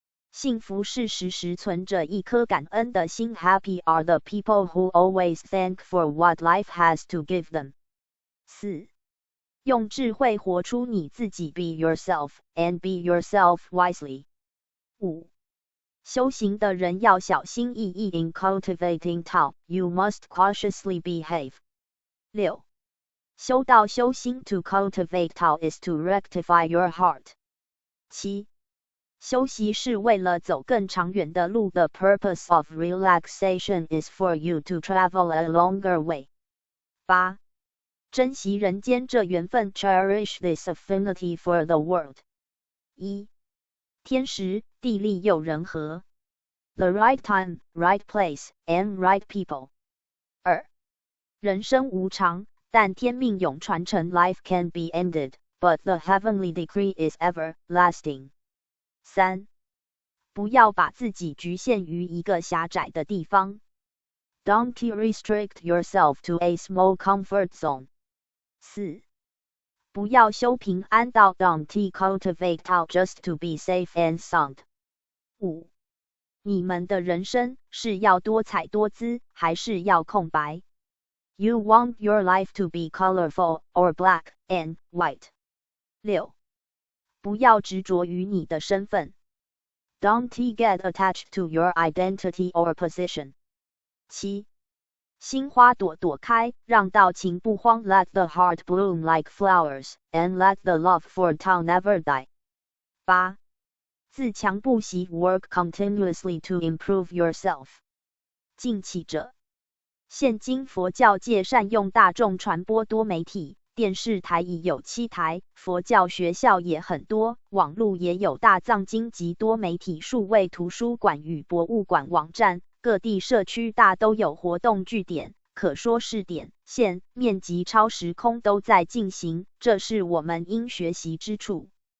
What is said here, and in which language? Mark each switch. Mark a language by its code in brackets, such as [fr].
[zh] 幸福是时时存着一颗感恩的心 [en] Happy are the people who always thank for what life has to give them. [zh] 4. 用智慧活出你自己 [en] Be yourself, and be yourself wisely. [zh] 5. 修行的人要小心翼翼 [en] In cultivating Tao, you must cautiously behave. [zh] 6. 修道修心 [en] To cultivate Tao is to rectify your heart. 7. [zh] 休息是为了走更长远的路 [en] The purpose of relaxation is for you to travel a longer way. [zh] 8. 珍惜人间这缘分 [en] Cherish this affinity for the world. [zh] 1. 天时地利又人和 [en] The right time, right place, and right people. 2. [zh] 人生无常，但天命永传承 [en] Life can be ended, but the heavenly decree is everlasting. 3. [zh] 不要把自己局限于一个狭窄的地方 [en] Don't restrict yourself to a small comfort zone. [zh] 4. 不要修平安道 [en] Don't cultivate Tao just to be safe and sound. 5. [zh] 你们的人生是要多彩多姿，还是要空白 [en] You want your life to be colorful, or black and white. [zh] 6. 不要执着于你的身份 [en] Don't get attached to your identity or position. [zh] 7. 心花朵朵开，让道情不荒 [en] Let the heart bloom like flowers, and let the love for Tao never die. [zh] 8. 自强不息 [en] Work continuously to improve yourself. [zh] 近期者，现今佛教界善用大众传播多媒体，电视台已有7台，佛教学校也很多，网络也有大藏经及多媒体数位图书馆与博物馆网站，各地社区大都有活动据点，可说是点、线、面及超时空都在进行，这是我们应学习之处。